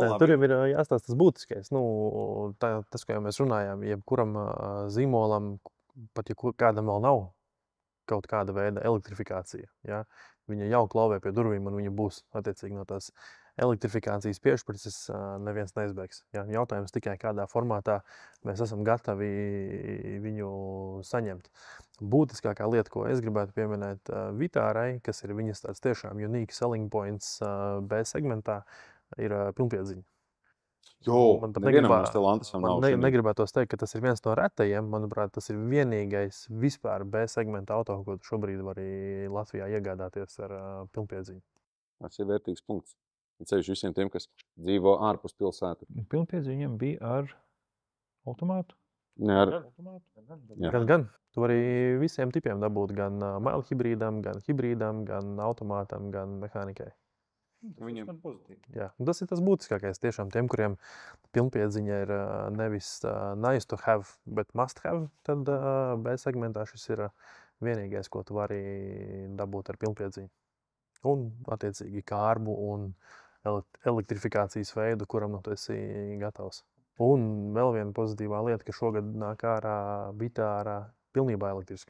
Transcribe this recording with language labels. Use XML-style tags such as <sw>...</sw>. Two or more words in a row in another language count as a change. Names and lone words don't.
<lv>Tur jau ir jāstāsta tas būtiskais. Tas, ko jau mēs runājām, jebkuram zīmolam, pat ja kādam vēl nav kaut kāda veida elektrifikācija, ja, viņa jau klauvē pie durvīm un viņa būs attiecīgi no tās elektrifikācijas piešķirtas neviens neizbēgs. Ja. Jautājums tikai kādā formātā mēs esam gatavi viņu saņemt. Būtiskākā lieta, ko es gribētu pieminēt Vitārai, kas ir viņas tāds tiešām</lv> <en>unique selling points</en> <lv>B segmentā, ir pilnpiedziņa. Man nevienam no Stellantisam nav šodien. Negribētos teikt, ka tas ir viens no retajiem. Manuprāt, tas ir vienīgais vispār B segmenta auto, ko tu šobrīd vari Latvijā iegādāties ar pilnpiedziņu. Tas ir vērtīgs punkts. Ceļš visiem tiem, kas dzīvo ārpus pilsētu. Pilnpiedziņam bija ar automātu? Ne ar automātu. Gan. Tu vari visiem tipiem dabūt, gan maila hibrīdam, gan hibrīdam, gan automātam, gan mehānikai. Viņam pozitīvi. Jā, tas ir tas būtiskākais tiešām tiem, kuriem pilnpiedziņa ir nevis</lv> <en>nice to have,</en> <lv>bet</lv> <en>must have,</en> <lv>tad B segmentā šis ir vienīgais, ko tu vari dabūt ar pilnpiedziņu. Un, attiecīgi, kārbu un elektrifikācijas veidu, kuram tu esi gatavs. Un vēl viena pozitīvā lieta, ka šogad nāk ārā Vitāra pilnībā elektriski.</lv>